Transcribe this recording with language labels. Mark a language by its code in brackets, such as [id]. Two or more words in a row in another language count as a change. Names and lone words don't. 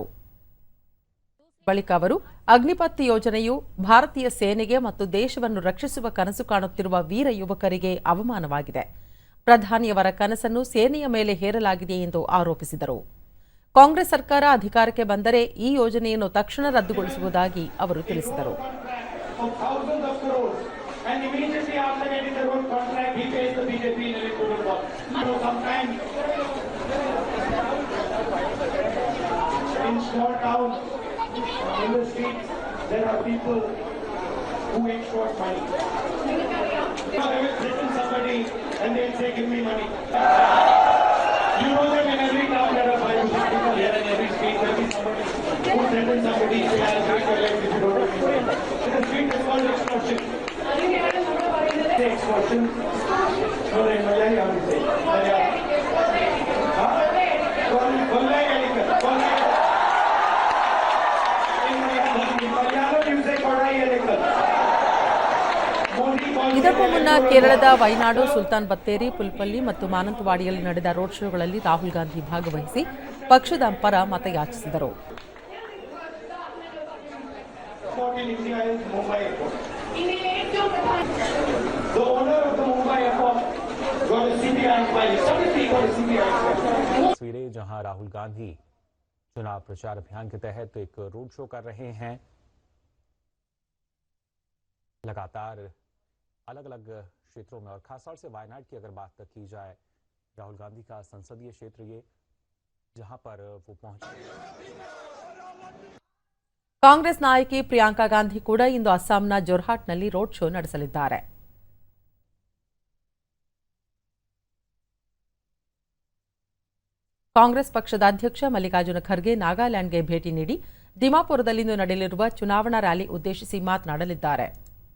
[kn] ಬಳಿಕ ಅವರು ಅಗ್ನಿಪಥ್ ಯೋಜನೆಯು ಭಾರತೀಯ ಸೇನೆಗೆ ಮತ್ತು ದೇಶವನ್ನು ರಕ್ಷಿಸುವ ಕನಸು ಕಾಣುತ್ತಿರುವ ವೀರ ಯುವಕರಿಗೆ ಅವಮಾನವಾಗಿದೆ. ಪ್ರಧಾನಿಯವರ ಕನಸನ್ನು ಸೇನೆಯ ಮೇಲೆ ಹೇರಲಾಗಿದೆ ಎಂದು ಆರೋಪಿಸಿದರು. ಕಾಂಗ್ರೆಸ್ ಸರ್ಕಾರ ಅಧಿಕಾರಕ್ಕೆ ಬಂದರೆ ಈ ಯೋಜನೆಯನ್ನು ತಕ್ಷಣ ರದ್ದುಗೊಳಿಸುವುದಾಗಿ ಅವರು ತಿಳಿಸಿದರು. [en] And immediately after getting the road contract, he pays the BJP in electoral bond. So sometimes in small towns, in the streets, there are people who extort money. They will threaten somebody and they'll say, "Give me money." You know that in every town there are 500 people here, in every street there is somebody who threatens somebody, say, "I'll break your legs if you don't give me money." In the street is called extortion. Extortion. No, they Malayalam how to say. [kn] ಇದಕ್ಕೂ ಮುನ್ನ ಕೇರಳದ ವೈನಾಡು, ಸುಲ್ತಾನ್ ಬತ್ತೇರಿ, ಪುಲ್ಪಲ್ಲಿ ಮತ್ತು ಮಾನಂತವಾಡಿಯಲ್ಲಿ ನಡೆದ ರೋಡ್ ಶೋಗಳಲ್ಲಿ ರಾಹುಲ್ ಗಾಂಧಿ ಭಾಗವಹಿಸಿ ಪಕ್ಷದ ಪರ ಮತಯಾಚಿಸಿದರು. [hi] तस्वीरें जहां राहुल गांधी चुनाव प्रचार अभियान के तहत एक रोड शो कर रहे हैं। लगातार अलग अलग क्षेत्रों में और खासतौर से वायनाड की अगर बात की जाए, राहुल गांधी का संसदीय क्षेत्र ये जहां पर वो पहुंचे। [kn] ಕಾಂಗ್ರೆಸ್ ನಾಯಕಿ ಪ್ರಿಯಾಂಕಾ ಗಾಂಧಿ ಕೂಡ ಇಂದು ಅಸ್ಸಾಂನ ಜೊರ್ಹಾಟ್ನಲ್ಲಿ ರೋಡ್ ಶೋ ನಡೆಸಲಿದ್ದಾರೆ. ಕಾಂಗ್ರೆಸ್ ಪಕ್ಷದ ಅಧ್ಯಕ್ಷ ಮಲ್ಲಿಕಾರ್ಜುನ ಖರ್ಗೆ ನಾಗಾಲ್ಯಾಂಡ್ಗೆ ಭೇಟಿ ನೀಡಿ ದಿಮಾಪುರದಲ್ಲಿಂದು ನಡೆಯಲಿರುವ ಚುನಾವಣಾ ರ್ಯಾಲಿ ಉದ್ದೇಶಿಸಿ ಮಾತನಾಡಲಿದ್ದಾರೆ.